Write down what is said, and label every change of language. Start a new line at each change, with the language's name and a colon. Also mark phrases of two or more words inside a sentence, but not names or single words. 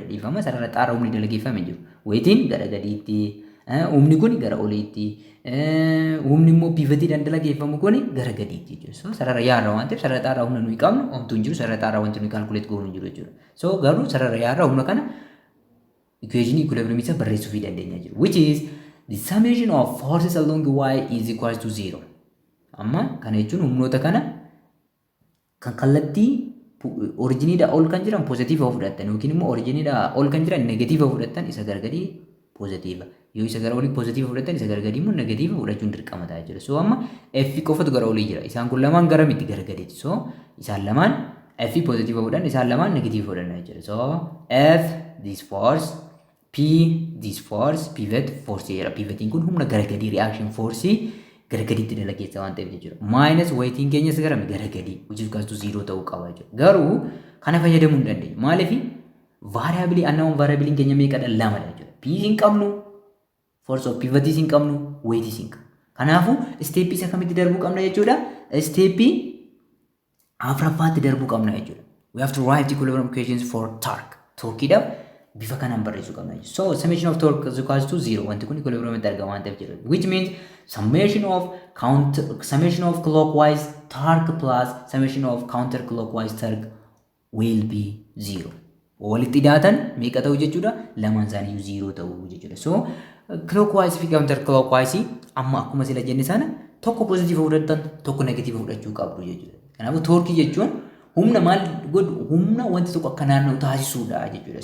Oromo: Dhiifama sarara xaaraa humni dalageeffame jiru. Weightiin gara gadiitti, humni kun gara oliitti, humni immoo pivotiidhaan dalageeffamu kun gara gadiitti jechuudha. So sarara yaarra waan ta'eef sarara xaaraa humna nuyi qabnu homtuu hin jiru, sarara xaaraa wanti nuyi calculate goonu hin jiru jechuudha. So garuu sarara yaarra humna kana
English: equation equilibrium
Oromo: isa barreessuu fi dandeenya jiru.
English: Which is the summation of forces along y is equals to 0.
Oromo: Amma kana jechuun humnoota kana kan kallattii originiidha ol kan jiran positive fudhatan yookiin immoo originiidha ol kan jiran negative fudhatan isa gargadii positive. Yoo isa gara olii positive fudhatan isa gargadii immoo negative fudhachuun dirqama ta'a jechuudha. So amma F qofatu gara olii jira. Isaan kun lamaan gara miti gargadiiti. So isaan lamaan F positive fudhan isaan lamaan negative fudhan jechuudha.
English: So F this force P this force pivot force jedha.
Oromo: Pivotiin kun humna gargadii
English: reaction force
Oromo: gargadiitti dalageessa waan ta'eef jechuudha. Minus weightiin keenyas garami gargadii
English: which is equals to 0
Oromo: ta'uu qaba jechuudha. Garuu kana fayyadamuu hin dandeenyu. Maaliif
English: variable unknown variable
Oromo: keenya meeqadha? Lamadha jechuudha. P hin qabnu,
English: force of pivotis
Oromo: hin qabnu, weightis hin qabnu. Kanaafuu step isa kamitti darbuu qabna jechuudha? Step afuraffaatti darbuu qabna jechuudha.
English: We have to write equilibrium equations for torque.
Oromo: Torqueidhaaf bifa kanaan barreessuu qabna jechuudha.
English: So summation of torque is equals to 0.
Oromo: Wanti kun equilibriumitti argama waan ta'eef jechuudha.
English: Which means summation of clockwise torque plus summation of counterclockwise torque will be 0.
Oromo: Walitti dhiyaatan meeqa ta'u jechuudha? Lamaan isaanii 0 ta'u jechuudha. So clockwise fi counterclockwise amma akkuma sila jenne sana tokko positive fudhatan tokko negative fudhachuu qabdu jechuudha. Kanaafuu torkii jechuun humna maal godhu humna wanti tokko akka naanna'u taasisuudha jechuudha.